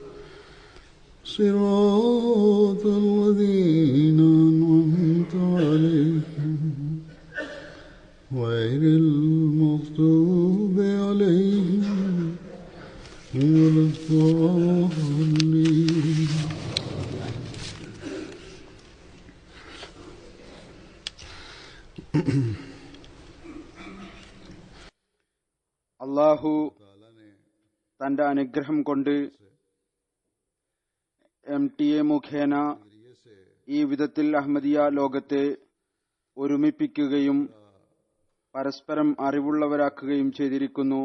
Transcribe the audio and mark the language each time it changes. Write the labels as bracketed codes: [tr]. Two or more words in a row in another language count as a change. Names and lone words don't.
[ar] صراط الذين أنعمت عليهم غير المغضوب عليهم ولا الضالين. [ml] അള്ളാഹു തന്റെ അനുഗ്രഹം കൊണ്ട് MTA മുഖേന ഈ വിധത്തിൽ അഹമ്മദിയ ലോകത്തെ ഒരുമിപ്പിക്കുകയും പരസ്പരം അറിവുള്ളവരാക്കുകയും ചെയ്തിരിക്കുന്നു.